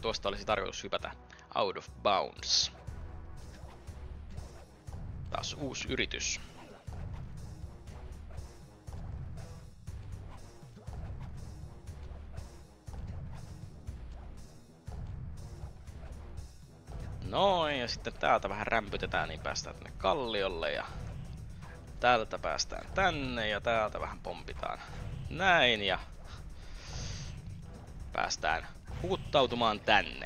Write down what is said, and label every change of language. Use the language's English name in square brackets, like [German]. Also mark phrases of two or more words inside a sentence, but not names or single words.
[Finnish] Tuosta olisi tarkoitus hypätä [English] out of bounds. [Finnish] Taas uusi yritys. Noin, ja sitten täältä vähän rämpytetään, niin päästään tänne kalliolle, ja täältä päästään tänne, ja täältä vähän pompitaan näin, ja päästään huuttautumaan tänne.